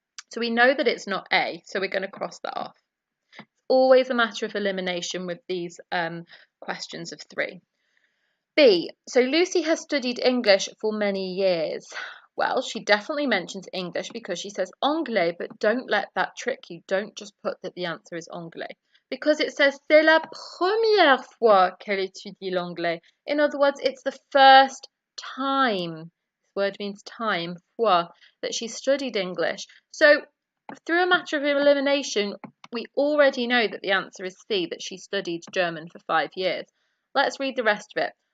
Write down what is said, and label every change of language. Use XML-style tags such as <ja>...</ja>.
<en>So we know that it's not A, so we're going to cross that off. Always a matter of elimination with these questions of 3. B. So Lucy has studied English for many years. Well, she definitely mentions English because she says anglais, but don't let that trick you. Don't just put that the answer is anglais. Because it says</en> <fr>c'est la première fois qu'elle étudie l'anglais.</fr> <en>In other words, it's the first time. This word means time, fois, that she studied English. So through a matter of elimination, we already know that the answer is C, that she studied German for 5 years. Let's read the rest of it.</en>